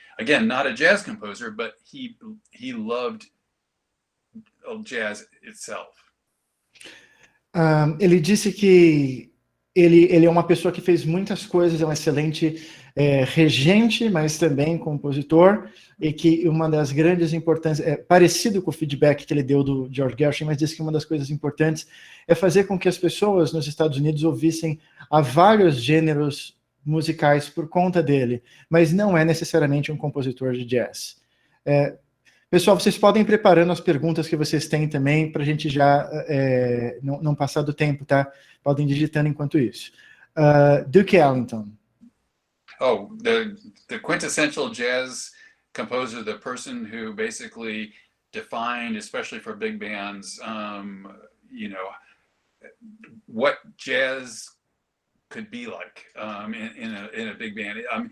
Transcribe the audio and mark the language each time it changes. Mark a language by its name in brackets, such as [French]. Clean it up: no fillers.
[English] Again, not a jazz composer, but he loved jazz itself. [Portuguese] Ele disse que ele é uma pessoa que fez muitas coisas, é um excelente regente, mas também compositor, e que uma das grandes importâncias, parecido com o feedback que ele deu do George Gershwin, mas disse que uma das coisas importantes é fazer com que as pessoas nos Estados Unidos ouvissem a vários gêneros musicais por conta dele, mas não é necessariamente um compositor de jazz. Pessoal, vocês podem ir preparando as perguntas que vocês têm também, para a gente já não passar do tempo, tá? Podem ir digitando enquanto isso. [English] Duke Ellington. Oh, the quintessential jazz composer, the person who basically defined, especially for big bands, you know, what jazz could be like in a big band.